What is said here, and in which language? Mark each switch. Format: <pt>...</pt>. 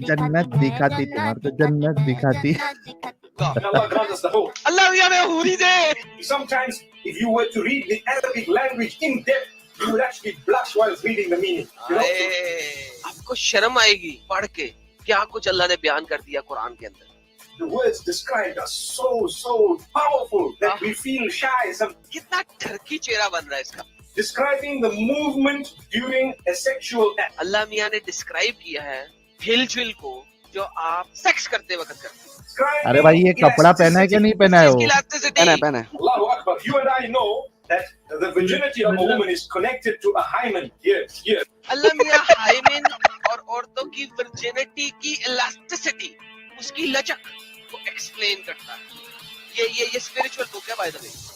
<hi>जन्नत दिखाती, तुम्हारे को जन्नत दिखाती।</hi> <en>Allah grant us the hope.</en> <hi>अल्लाह मियां में हुरी दे।</hi> <en>Sometimes, if you were to read the Arabic language in depth, you would actually blush while reading the meaning. You know?</en> <hi>आपको शर्म आएगी पढ़ के क्या कुछ अल्लाह ने बयान कर दिया कुरान के अंदर।</hi> <en>The words described are so powerful that we feel shy.</en> <hi>कितना ठरकी चेहरा बन रहा है इसका।</hi> <en>Describing the movement during a sexual act.</en> <hi>अल्लाह मियां ने डिस्क्राइब किया है हिलजुल को जो आप सेक्स करते वक्त करते हैं।</hi> <en>Describing</en> <hi>अरे भाई ये कपड़ा पहना है कि नहीं पहना है वो? पहना है।</hi> <ar>Allahu Akbar.</ar> <en>You and I know that the virginity of a woman is connected to a hymen. Here.</en> <hi>Allah Miyan hymen और औरतों की वर्जिनिटी की इलास्टिसिटी, उसकी लचक को एक्सप्लेन करता है। ये स्पिरिचुअल बुक है बाय द वे।</hi>